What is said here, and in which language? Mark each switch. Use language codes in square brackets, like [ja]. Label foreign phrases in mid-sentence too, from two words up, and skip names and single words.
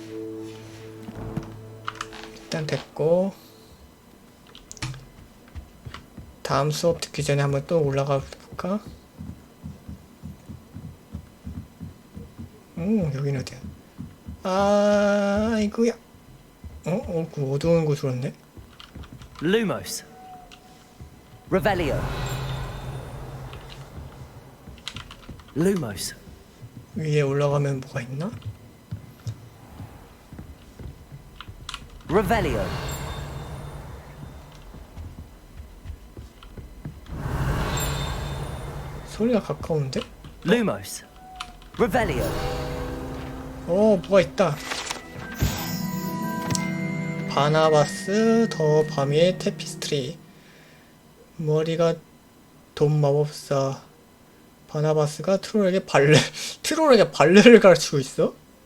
[ko] 일단 됐고. 다음 수업 듣기 전에 한번 또 올라가 볼까? 여긴 어디야? 이거야. 그 어두운 곳으로 왔네. [la] Lumos. Revelio. Lumos. [ko] 위에 올라가면 뭐가 있나? [la] Revelio. [ko] 소리가 가까운데? [la] Lumos. Revelio. [ko] 뭐가 있다. 바나바스 더 바미의 테피스트리. 머리가 돈 마법사. 바나바스가 트롤에게 발레를 가르치고 있어?